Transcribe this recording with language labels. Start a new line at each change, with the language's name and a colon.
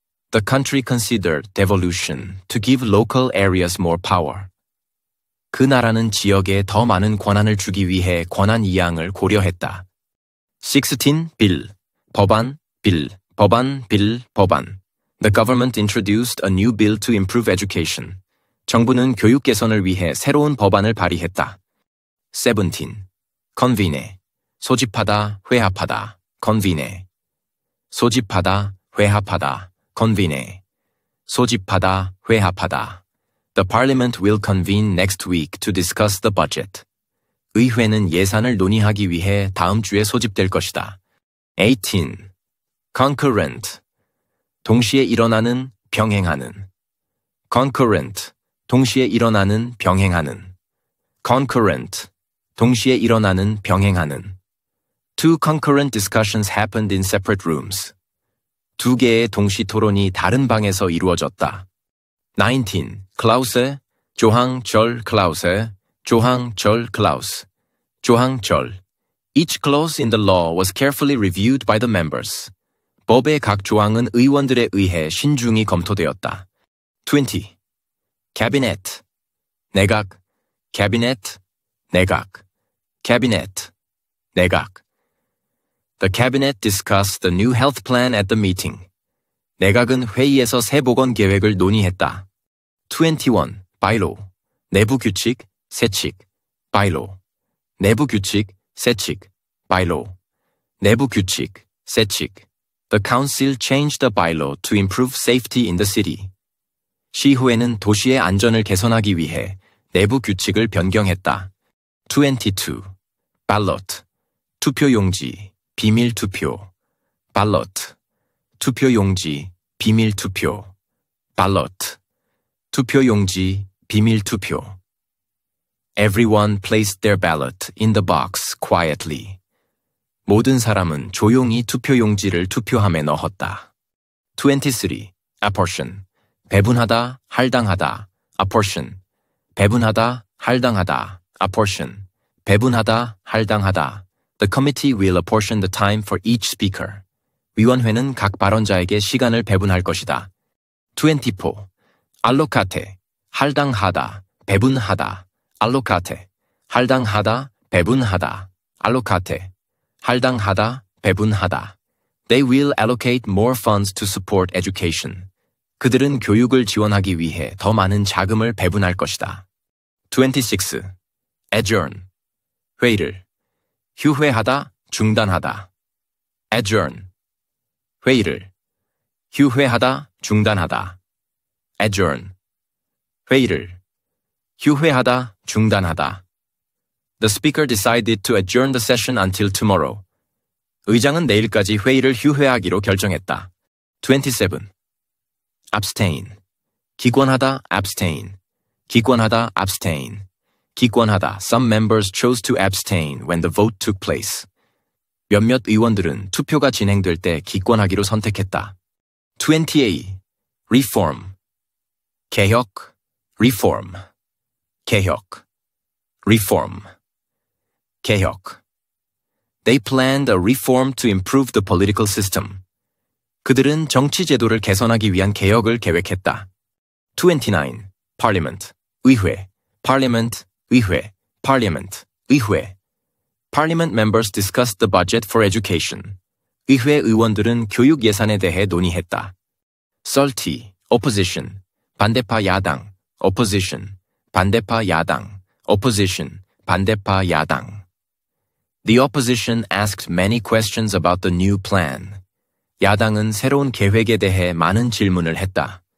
English: The country considered devolution to give local areas more power.
Korean: 그 나라는 지역에 더 많은 권한을 주기 위해 권한이양을 고려했다. 16. bill, 법안, bill, 법안, bill, 법안.
English: The government introduced a new bill to improve education.
Korean: 정부는 교육 개선을 위해 새로운 법안을 발의했다. 17. convene, 소집하다, 회합하다. convene, 소집하다, 회합하다. convene, 소집하다, 회합하다.
English: The parliament will convene next week to discuss the budget.
Korean: 의회는 예산을 논의하기 위해 다음 주에 소집될 것이다. 18. concurrent, 동시에 일어나는, 병행하는. concurrent, 동시에 일어나는, 병행하는. concurrent, 동시에 일어나는, 병행하는.
English: Two concurrent discussions happened in separate rooms.
Korean: 두 개의 동시 토론이 다른 방에서 이루어졌다. 19. Klause, 조항절 Klause, 조항절 Klaus, 조항절.
English: Each clause in the law was carefully reviewed by the members.
Korean: 법의 각 조항은 의원들에 의해 신중히 검토되었다. 20. Cabinet, 내각, Cabinet, 내각, Cabinet, 내각.
English: The cabinet discussed the new health plan at the meeting.
Korean: 내각은 회의에서 새 보건 계획을 논의했다. 21. Bylaw, 내부 규칙, 세칙, Bylaw, 내부 규칙, 세칙, Bylaw, 내부 규칙, 세칙.
English: The council changed the bylaw to improve safety in the city.
Korean: 시의회는 도시의 안전을 개선하기 위해 내부 규칙을 변경했다. 22. Ballot, 투표용지, 비밀투표, Ballot, 투표용지, 비밀투표, Ballot, 투표용지, 비밀투표.
English: Everyone placed their ballot in the box quietly.
Korean: 모든 사람은 조용히 투표용지를 투표함에 넣었다. 23. Apportion, 배분하다, 할당하다, apportion, 배분하다, 할당하다, apportion, 배분하다, 할당하다.
English: The committee will apportion the time for each speaker.
Korean: 위원회는 각 발언자에게 시간을 배분할 것이다. 24. Allocate, 할당하다, 배분하다, allocate, 할당하다, 배분하다, allocate, 할당하다, 배분하다.
English: They will allocate more funds to support education.
Korean: 그들은 교육을 지원하기 위해 더 많은 자금을 배분할 것이다. 26. Adjourn, 회의를, 휴회하다, 중단하다. Adjourn, 회의를, 휴회하다, 중단하다. Adjourn, 회의를, 휴회하다, 중단하다.
English: The speaker decided to adjourn the session until tomorrow.
Korean: 의장은 내일까지 회의를 휴회하기로 결정했다. 27. Abstain, 기권하다, abstain, 기권하다, abstain, 기권하다.
English: Some members chose to abstain when the vote took place.
Korean: 몇몇 의원들은 투표가 진행될 때 기권하기로 선택했다. 28. Reform, 개혁, reform, 개혁, reform, 개혁.
English: They planned a reform to improve the political system.
Korean: 그들은 정치 제도를 개선하기 위한 개혁을 계획했다. 29. Parliament, 의회, Parliament, 의회, Parliament, 의회.
English: Parliament members discussed the budget for education.
Korean: 의회 의원들은 교육 예산에 대해 논의했다. 30. Opposition, 반대파 야당, opposition, 반대파 야당, opposition, 반대파 야당.
English: The opposition asked many questions about the new plan.
Korean: 야당은 새로운 계획에 대해 많은 질문을 했다.